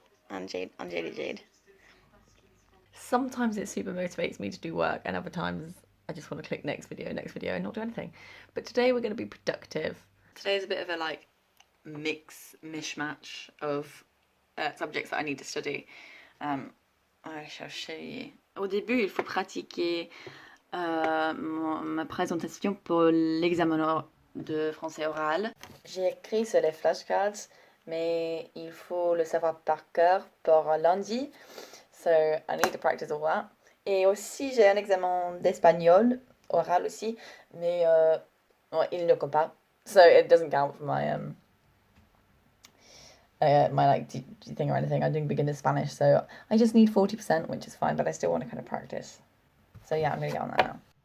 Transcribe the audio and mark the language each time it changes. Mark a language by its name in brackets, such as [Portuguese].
[English] Unjaded Jade. Sometimes it super motivates me to do work, and other times I just want to click next video and not do anything. But today we're going to be productive. Today is a bit of a like mishmash of subjects that I need to study. I shall show you. [French] Au début, il faut pratiquer ma présentation pour l'examen de français oral. J'ai écrit sur les flashcards, mais il faut le savoir par cœur pour lundi. [English] So I need to practice all that. [French] Et aussi, j'ai un examen d'espagnol, oral aussi, mais ouais, il ne compte pas. [English] So it doesn't count for my like thing or anything. I'm doing beginner Spanish, so I just need 40%, which is fine, but I still want to kind of practice. So yeah, I'm gonna get on that now.